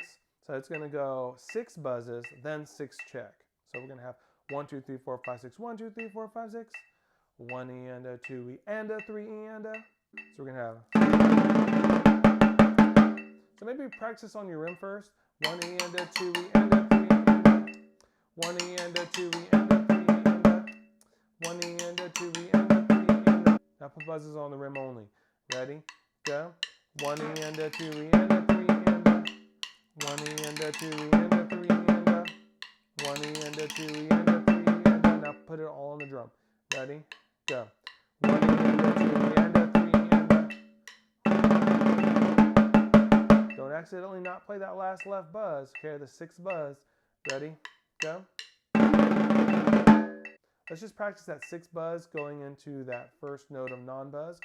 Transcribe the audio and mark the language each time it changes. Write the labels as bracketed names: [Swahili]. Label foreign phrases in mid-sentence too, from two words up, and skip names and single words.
[English] So it's going to go 6 buzzes, then 6 check. So we're going to have 1, 2, 3, 4, 5, 6, 1, 2, 3, 4, 5, 6. 1 E, endo, 2 E, endo, 3 E, endo. So we're going to have. So maybe practice on your rim first. 1 E, endo, 2 E, endo, 3 E, endo. 1 E, endo, 2 E, endo, 3 E, endo. 1 E, endo, 2 E, endo, 3 E, endo. Now put buzzes on the rim only. Ready, go. 1 E, endo, 2 E, endo, 3 E, endo. 1 E, endo, 2 E, endo, 3 E, endo. 1 E, endo, 2 E, endo, 3 E, endo. Now put it all on the drum. Ready? Go. 1 E and a 2 E and a 3 E and a. Don't accidentally not play that last left buzz. Okay, the 6th buzz. Ready? Go. Let's just practice that 6th buzz going into that first note of non-buzz.